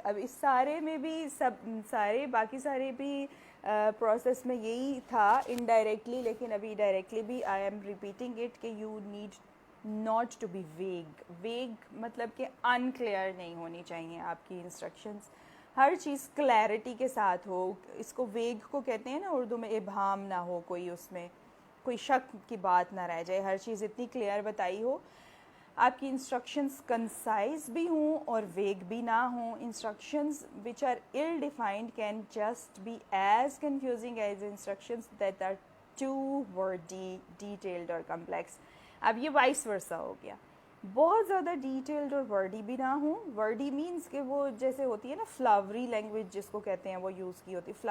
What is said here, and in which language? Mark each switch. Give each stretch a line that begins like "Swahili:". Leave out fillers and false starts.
Urdu: اب اس سارے میں بھی باقی سارے بھی پروسیس میں یہی تھا انڈائریکٹلی, لیکن ابھی ڈائریکٹلی بھی
English: I am repeating it
Urdu: کہ
English: you need not to be vague
Urdu: مطلب کہ انکلیئر نہیں ہونی چاہیے آپ کی انسٹرکشنز, ہر چیز کلیئرٹی کے ساتھ ہو. اس کو ویگ کو کہتے ہیں نا اردو میں, ابہام نہ ہو, کوئی اس میں کوئی شک کی بات نہ رہ جائے, ہر چیز اتنی کلیئر بتائی ہو. آپ کی انسٹرکشنز کنسائز بھی ہوں اور ویگ بھی نہ ہوں.
English: Instructions which are ill defined can just be as confusing as instructions that are too wordy, detailed or complex.
Urdu: اب یہ وائس ورسا ہو گیا, بہت زیادہ ڈیٹیلڈ اور ورڈی بھی نہ ہوں. ورڈی مینس کہ وہ جیسے ہوتی ہے نا فلاوری لینگویج جس کو کہتے ہیں, وہ یوز کی ہوتی ہے.